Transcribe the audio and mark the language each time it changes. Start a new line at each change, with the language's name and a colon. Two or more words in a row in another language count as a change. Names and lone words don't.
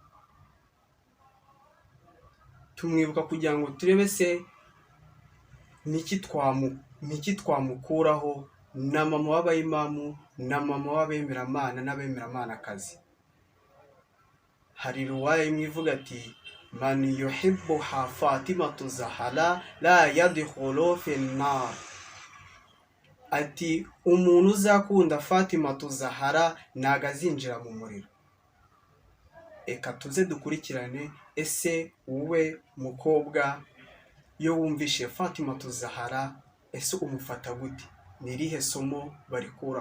Kinyarwanda: Tumwibuka kugira ngo turebe se niki twamukuraho na mama w'abayimamu na mama w'abemeramana n'abemeramanakazi. Hari ruwaya imwe ivuga ati
Arabic: من يحبها فاطمة الزهراء لا يدخل في النار.
Kinyarwanda: Ati umuntu uzakunda Fatima Zahara ntago azinjira mu muriro. Eka tuze dukurikirane ese wowe mukobwa iyo wumvishe Fatima Zahara ese umufata gute, ni irihe somo barikuraho.